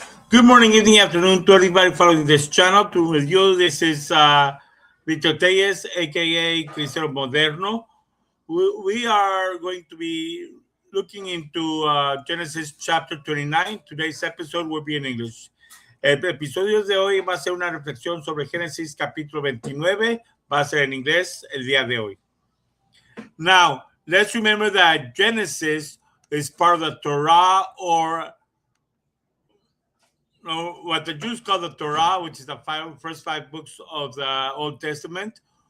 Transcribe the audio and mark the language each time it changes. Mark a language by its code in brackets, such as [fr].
[en] Good morning, evening, afternoon to everybody following this channel. To with you, this is Victor Telles, aka Cristiano Moderno. We are going to be looking into Genesis chapter 29. Today's episode will be in English. [es] El episodio de hoy va a ser una reflexión sobre Génesis capítulo 29. Va a ser en inglés el día de hoy. [en] Now, let's remember that Genesis is part of the Torah, or what the Jews call the Torah, which is the first five books of the Old Testament,